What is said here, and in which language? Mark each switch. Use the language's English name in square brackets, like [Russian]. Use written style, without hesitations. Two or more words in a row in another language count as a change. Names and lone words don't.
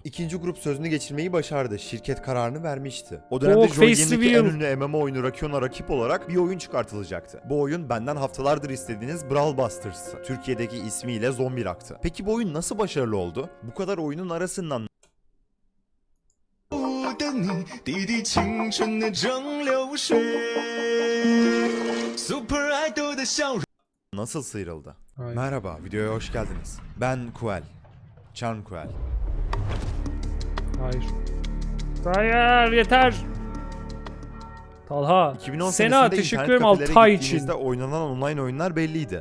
[Turkish] İkinci grup sözünü geçirmeyi başardı. Şirket kararını vermişti. O dönemde Joy Face Game'deki reveal. en ünlü MMO oyunu Rakion'a rakip olarak bir oyun çıkartılacaktı. Bu oyun benden haftalardır istediğiniz Brawl Busters'tı. Türkiye'deki ismiyle Zombirak'tı. Peki bu oyun nasıl başarılı oldu? Bu kadar oyunun arasından [Chinese] 的你，滴滴青春的蒸馏水，Super Idol 的笑容。 [Turkish] nasıl sıyrıldı? Hayır. Merhaba, videoya hoş geldiniz. Ben Kuel. Chan Kuel. Hayır. Hayır, yeter. Talha. 2010 Sena senesinde teşekkür internet ederim kafelere Altay için. gittiğinizde oynanan online oyunlar belliydi.